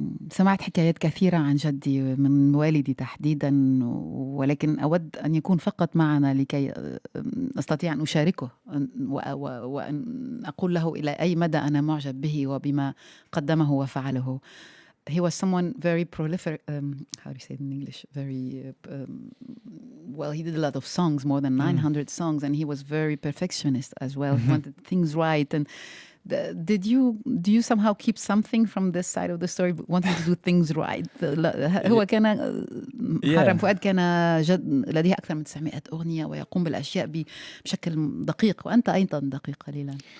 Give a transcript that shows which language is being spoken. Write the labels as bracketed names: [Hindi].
[Arabic] سمعت حكايات كثيرة عن جدي من والدي تحديدا، ولكن أود أن يكون فقط معنا لكي أستطيع أن أشاركه وأن أقول له إلى أي مدى أنا معجب به وبما قدمه وفعله. [English] He was someone very prolific, how do you say it in English? Very, well, he did a lot of songs, more than 900 songs, and he was very perfectionist as well. He wanted things right. And do you somehow keep something from this side of the story, wanting to do things right? [Arabic] هو كان محرم فؤاد كان لديه أكثر من 900 أغنية ويقوم بالأشياء بشكل دقيق، وأنت أيضا دقيق قليلا.